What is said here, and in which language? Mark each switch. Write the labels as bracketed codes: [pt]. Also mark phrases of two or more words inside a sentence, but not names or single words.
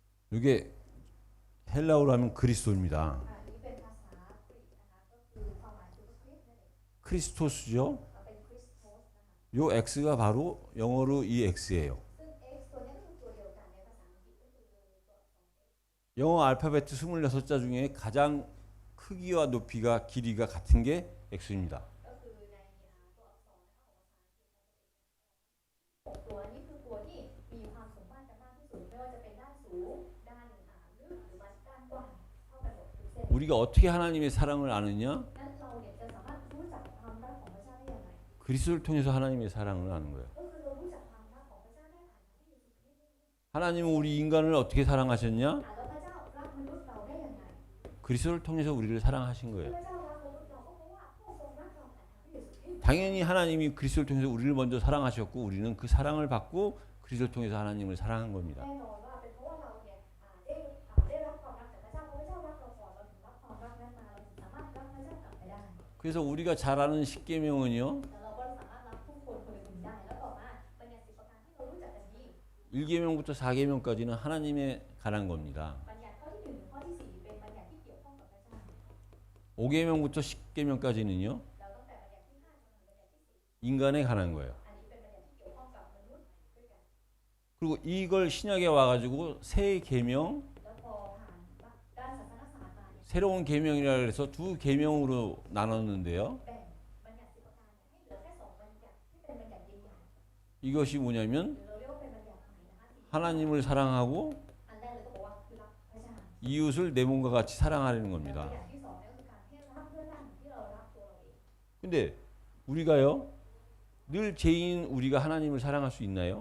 [ko] 이게 헬라어로 하면 그리스도입니다. [th] อันนี้เป็นภาษากรีกนะคะก็คือความหมายคือคริสต์นั่นเอง [ko] 크리스토스죠. [th] เป็นคริสโตสนะคะ [ko] 요 X가 바로 영어로 이 X예요. [th] ซึ่ง x ตัวนี้ก็คือตัวเดียวกันในภาษาอังกฤษก็คือตัวอักษร [ko] 영어 알파벳 26자 중에 가장 크기와 높이가 길이가 같은 게 X입니다. [th] ก็คือในตัวอักษรนะคะของภาษาอังกฤษมันจะเป็น6ตัวนี้คือตัวที่มีความสมมาตรกันมากที่สุดไม่ว่าจะเป็นด้านสูงด้านลึกหรือว่าด้านกว้างเท่ากันหมดทุกเส้น [ko] 우리가 어떻게 하나님의 사랑을 아느냐? [th] นั้นเราเนี่ยจะสามารถรู้จักความรักของพระเจ้าได้อย่างไร [ko] 그리스도를 통해서 하나님의 사랑을 아는 거예요. [th] ก็คือเรารู้จักความรักของพระเจ้าได้ผ่านทางพระเยซูคริสต์ [ko] 하나님은 우리 인간을 어떻게 사랑하셨냐? [th] แล้วพระเจ้ารักมนุษย์เราได้อย่างไร [ko] 그리스도를 통해서 우리를 사랑하신 [th] ที่ [ko] 거예요. [th] พระเจ้ารักมนุษย์เราก็เพราะว่าพระองค์ทรงรักเราผ่านทางพระเยซูคริสต์ [ko] 당연히 하나님이 그리스도를 통해서 우리를 먼저 사랑하셨고 우리는 그 사랑을 받고 그리스도를 통해서 하나님을 사랑한 겁니다. [th] แน่นอนว่าเป็นเพราะว่าเราเนี่ยได้รับความรักจากพระเจ้าเพราะพระเจ้ารักเราก่อนเราถึงรับความรักนั้นมาเราถึงสามารถรักพระเจ้ากลับไปได้ [ko] 그래서 우리가 잘 아는 십계명은요. [th] แล้วเราก็สามารถรักผู้คนคนอื่นได้แล้วต่อมาบัญญัติ10ประการที่เรารู้จักกันดี [ko] 1계명부터 4계명까지는 하나님에 관한 겁니다. [th] บัญญัติข้อที่1ถึงข้อที่4เป็นบัญญัติที่เกี่ยวข้องกับพระเจ้า [ko] 5계명부터 10계명까지는요. [th] เราตั้งแต่บัญญัติที่5จนถึงบัญญัติที่10 [ko] 인간에 관한 거예요. [th] อันนี้เป็นบัญญัติที่เกี่ยวข้องกับมนุษย์ด้วยกัน [ko] 그리고 이걸 신약에 와가지고 새 계명, [th] แล้วพอผ่านด้านศาสนศาสตร์มาเนี่ย [ko] 새로운 계명이라 그래서 두 계명으로 나눴는데요. [th] แบ่งบัญญัติ10ประการเนี่ยให้เหลือแค่2บัญญัติที่เป็นบัญญัติใหญ่ [ko] 이것이 뭐냐면 [th] ๆหรือเราเรียกว่าเป็นบัญญัติใหม่นะคะ [ko] 하나님을 사랑하고 [th] อันแรกเลยก็บอกว่าคือรักพระเจ้า [ko] 이웃을 내 몸과 같이 사랑하려는 [th] แล้ว [ko] 겁니다. [th] อย่างที่สองเนี่ยก็คือการให้รักเพื่อนบ้านที่เรารักตัวเราเอง [ko] 근데 우리가요, 늘 죄인 우리가 하나님을 사랑할 수 있나요?